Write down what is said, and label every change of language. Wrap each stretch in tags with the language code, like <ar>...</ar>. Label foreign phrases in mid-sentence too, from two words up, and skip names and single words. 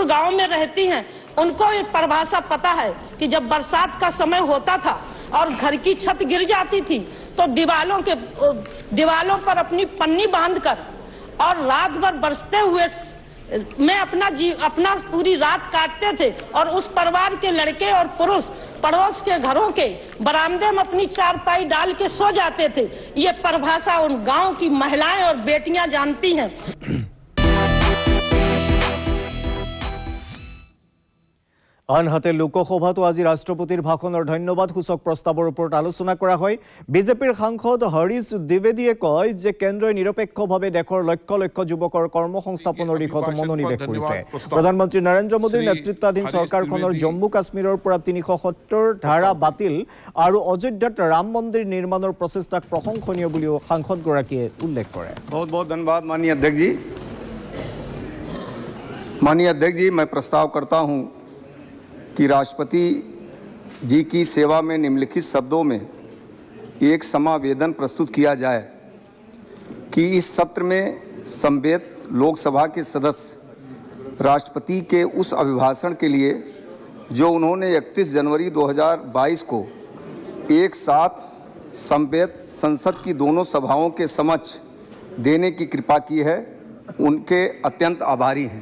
<hi>गांव में रहती हैं, उनको ये परिभाषा पता है कि जब बरसात का समय होता था और घर की छत गिर जाती थी तो दीवालों पर अपनी पन्नी बांधकर और रात भर बरसते हुए में अपना पूरी रात काटते थे और उस परिवार के लड़के और पुरुष पड़ोस के घरों के बरामदे में अपनी चारपाई डाल के सो जाते थे। ये परिभाषा उन गांव की महिलाएं और बेटियां जानती हैं।</hi> <as>আনহাতে লোকসভাতো আজি ৰাষ্ট্ৰপতিৰ ভাষণৰ ধন্যবাদসূচক প্ৰস্তাৱৰ ওপৰত আলোচনা কৰা হয়। বিজেপিৰ সাংসদ হৰিশ দ্বিবেদীয়ে কয় যে কেন্দ্ৰই নিৰপেক্ষভাৱে দেশৰ লক্ষ লক্ষ যুৱকৰ কৰ্মসংস্থাপনৰ দিশত মনোনিৱেশ কৰিছে। প্ৰধানমন্ত্ৰী নৰেন্দ্ৰ মোদীৰ নেতৃত্বাধীন চৰকাৰখনৰ জম্মু কাশ্মীৰৰ পৰা 370 ধাৰা বাতিল আৰু অযোধ্যাত ৰাম মন্দিৰ নিৰ্মাণৰ প্ৰচেষ্টাক প্ৰশংসনীয় বুলিও সাংসদগৰাকীয়ে উল্লেখ কৰে।</as> <hi>बहुत बहुत धन्यवाद माननीय अध्यक्ष जी। माननीय अध्यक्ष जी, मैं प्रस्ताव करता हूं कि राष्ट्रपति जी की सेवा में निम्नलिखित शब्दों में एक समावेदन प्रस्तुत किया जाए कि इस सत्र में संवेद लोकसभा के सदस्य राष्ट्रपति के उस अभिभाषण के लिए जो उन्होंने 31 जनवरी 2022 को एक साथ संवेद संसद की दोनों सभाओं के समक्ष देने की कृपा की है, उनके अत्यंत आभारी हैं।</hi>